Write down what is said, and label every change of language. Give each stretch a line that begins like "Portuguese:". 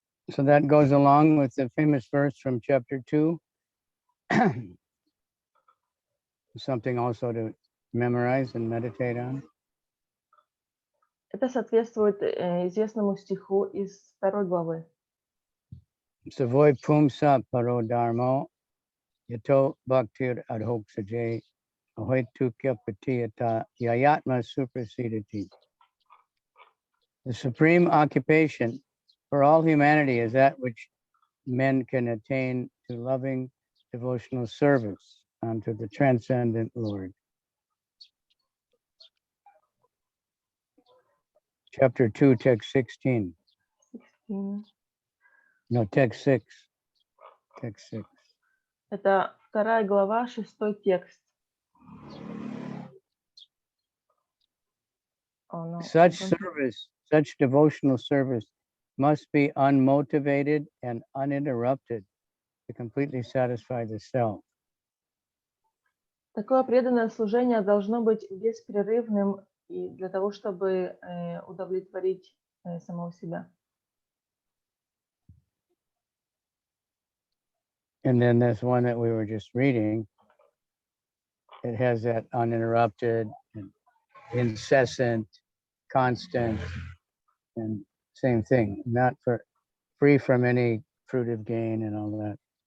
English: So that goes along with the famous verse from chapter 2. Something also to memorize and meditate on.
Russian: Это соответствует известному стиху из 2 главы.
Sanskrit: Savoy pumsa paro dharmo yato bhaktir adhoksaje ahoitukya patiyata yayatma suprasidati.
English: The supreme occupation for all humanity is that which men can attain to loving devotional service unto the transcendent Lord. Chapter 2, text 16. 16. No, text 6. Text 6.
Russian: Это 2 глава, 6 текст.
English: Such service, such devotional service must be unmotivated and uninterrupted to completely satisfy the self.
Russian: Такое преданное служение должно быть беспрерывным и для того, чтобы удовлетворить самого себя.
English: And then this one that we were just reading, it has that uninterrupted and incessant, constant, and same thing, not free from any fruitive gain and all that.